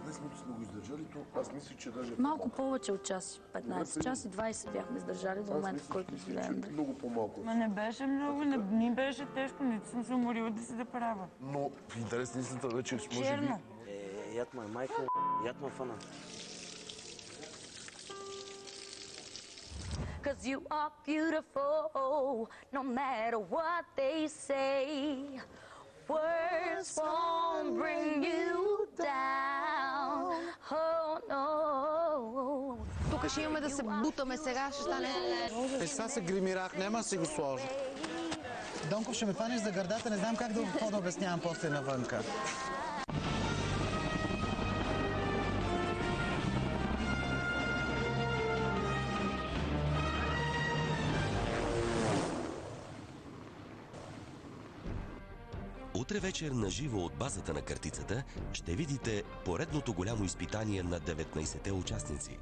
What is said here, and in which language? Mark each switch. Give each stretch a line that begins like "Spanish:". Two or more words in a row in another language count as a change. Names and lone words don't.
Bulgarian: След сме го издържали, то аз мисля, че даже... Малко повече от час и 15. Час и 20 бяхме издържали до момента, в който излеем. Много по-малко. Ма не беше много, не ми беше тежко, нито съм се уморила да си да правя. Но в интерес на истината вече може би... Черно. Яд ме, майко, яд ме фана.
English: Cause you are beautiful, no matter what they say. Words won't bring you down. Oh no.
Bulgarian: Тук ще имаме да се бутаме сега, ще стане... Сега се гримирах, няма да си го сложа. Донков, ще ме фанеш за гърдата, не знам как да обяснявам после навънка. Утре вечер на живо от базата на картицата ще видите поредното голямо изпитание на 19-те участници.